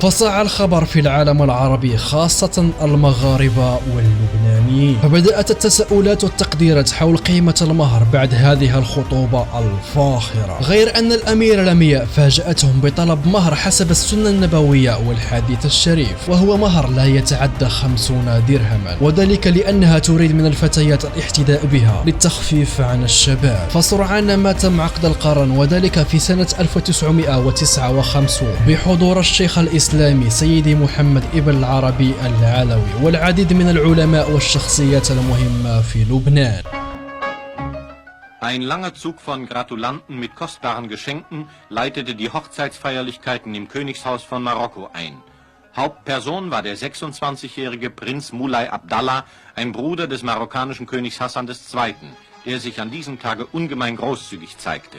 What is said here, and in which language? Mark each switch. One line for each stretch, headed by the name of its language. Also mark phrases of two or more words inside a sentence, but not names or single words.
Arabic: فصاع الخبر في العالم العربي خاصة المغاربة واللبنانيين، فبدأت التساؤلات والتقديرات حول قيمة المهر بعد هذه الخطوبة الفاخرة، غير أن الأميرة لمياء فاجأتهم بطلب مهر حسب السنة النبوية والحديث الشريف، وهو مهر لا يتعدى 50 درهما، وذلك لأنها تريد من الفتيات الاحتداء بها للتخفيف عن الشباب. فسرعان ما تم عقد القران، وذلك في سنة 1959 بحضور الشيخ الإسلامي سيدي محمد ابن العربي العلوي والعديد من العلماء والشخصيات المهمة في لبنان.
German: Ein langer Zug von Gratulanten mit kostbaren Geschenken leitete die Hochzeitsfeierlichkeiten im Königshaus von Marokko ein. Hauptperson war der 26-jährige Prinz Moulay Abdallah, ein Bruder des marokkanischen Königs Hassan II., der sich an diesem Tage ungemein großzügig zeigte.